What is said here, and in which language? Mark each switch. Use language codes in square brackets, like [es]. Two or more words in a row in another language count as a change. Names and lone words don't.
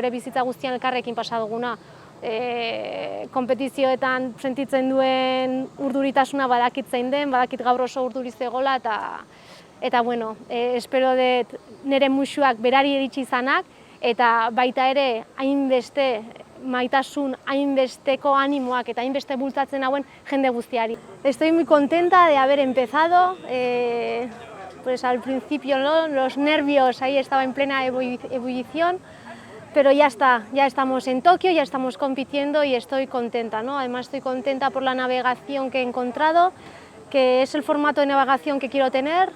[eu] Bere bizitza guztian elkarrekin pasa duguna. Konpetizioetan sentitzen duen urduritasuna badakit zein den, badakit gaur oso urduri zegoela eta espero dut nire musuak berari iritsi izanak eta baita ere hainbeste maitasun, hainbesteko animoak eta hainbeste bultzatzen hauen jende guztiari. [es] Estoy muy contenta de haber empezado, pues al principio los nervios ahí estaba en plena ebullición, pero ya está, ya estamos en Tokio, ya estamos compitiendo y estoy contenta, ¿no? Además estoy contenta por la navegación que he encontrado, que es el formato de navegación que quiero tener.